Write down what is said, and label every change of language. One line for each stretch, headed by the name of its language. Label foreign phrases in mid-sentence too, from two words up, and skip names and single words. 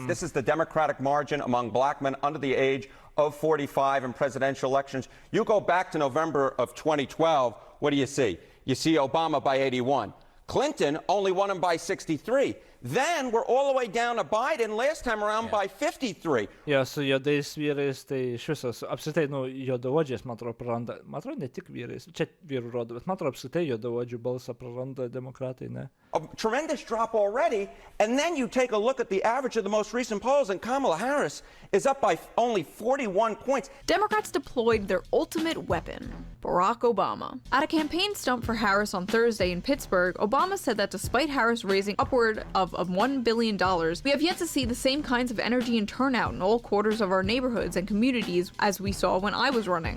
English: This is the Democratic margin among black men under the age of 45 in presidential elections. You go back to November of 2012, what do you see? You see Obama by 81. Clinton only won him by 63. Then we're all the way down to Biden last time around by 53.
Lithuanian: Jo, su juodais vyrais, tai iš viso, apskritai, juodaodžiais, man atrodo, praranda, man atrodo, ne tik vyrais, čia vyrų rodo, bet man atrodo, apskritai juodaodžių balsą praranda demokratai, ne?
English: A tremendous drop already, and then you take a look at the average of the most recent polls, and Kamala Harris is up by only 41 points. Democrats deployed their ultimate weapon, Barack Obama. At a campaign stunt for Harris on Thursday in Pittsburgh, Obama said that despite Harris raising upward of $1 billion, we have yet to see the same kinds of energy and turnout in all quarters of our neighborhoods and communities as we saw when I was running.